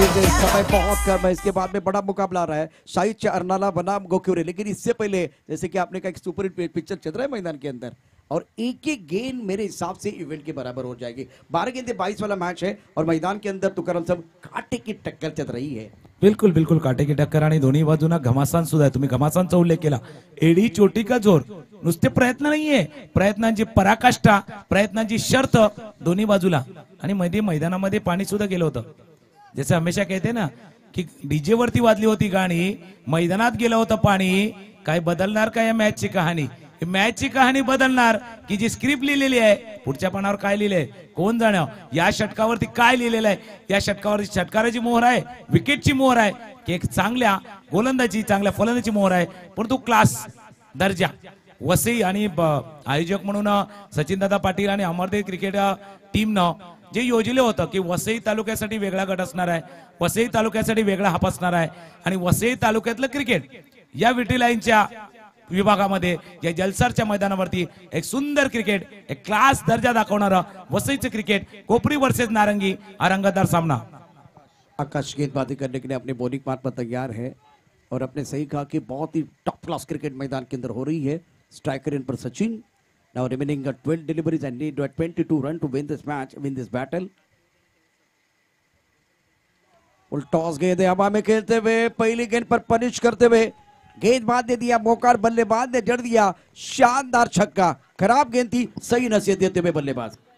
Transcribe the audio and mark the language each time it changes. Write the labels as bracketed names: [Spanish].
[Hindi] समय बहुत कम है, इसके बाद में बड़ा मुकाबला रहा है. साहित्य अर्नाला बनाम गोक्योरे. लेकिन इससे पहले जैसे कि आपने कहा, एक सुपर हिट पिक्चर चल रहा है मैदान के अंदर, और एक एक गेंद मेरे हिसाब से इवेंट के बराबर हो जाएगी. 12 गेंदे 22 वाला मैच है और मैदान के अंदर तुकाराम साहब कांटे की टक्कर चल रही है. बिल्कुल बिल्कुल काटे की टक्कर [Marathi] आणि दोन्ही बाजूना घमासान सुद्धा आहे. तुम्ही घमासानचा उल्लेख केला. [Hindi] एडी चोटी का जोर, [Marathi] नुसते प्रयत्न नाहीये, प्रयत्नांची पराकाष्ठा, प्रयत्नांची शर्त दोन्ही बाजूला. आणि मध्ये मैदानामध्ये पाणी सुद्धा गेलं होतं. [Hindi] जैसे हमेशा कहते ना की [Marathi] डीजे वरती वाजली होती गाणी, मैदानात गेलं होतं पाणी. काय बदलणार का या मॅचची कहाणी? मॅचची कहाणी बदलणार की जी स्क्रिप्ट लिहिलेली आहे, पुढच्या पानावर काय लिहिलंय कोण जाणं. या षटकावरती काय लिहिलेलं आहे, या षटकावरती षटकाराची मोहर आहे, विकेटची मोहर आहे, की एक चांगल्या गोलंदाजी चांगल्या फलंदाजीची मोहर आहे. परंतु क्लास दर्जा वसई आणि आयोजक म्हणून सचिनदादा पाटील आणि अमरदेव क्रिकेट टीमनं जे योजले होतं की वसई तालुक्यासाठी वेगळा गट असणार आहे, वसई तालुक्यासाठी वेगळा हाप असणार आहे आणि वसई तालुक्यातलं क्रिकेट या विटी लाईनच्या विभागामध्ये या जलसारच्या मैदानावरती एक सुंदर क्रिकेट, एक क्लास दर्जा दाखवणारा वसईचं क्रिकेट, कोपरी वर्सेस नारंगी हा रंगतदार सामना. [Hindi] आकाश गेंदबाजी करने के लिए अपने बॉलिंग मार्ग पर तैयार है और आपने सही कहा कि बहुत ही टॉप क्लास क्रिकेट मैदान के अंदर हो रही है. स्ट्राइकर इन पर Sachin. [English] Now remaining 12 deliveries and need 22 run to win this match, win this battle. [Hindi] Full toss गेंद हवा में खेलते हुए पहली गेंद पर पनिश करते हुए गेंदबाज ने दिया मौका, बल्लेबाज ने जड़ दिया. शानदार छक्का. खराब गेंद थी, सही नसीहत देते हुए बल्लेबाज.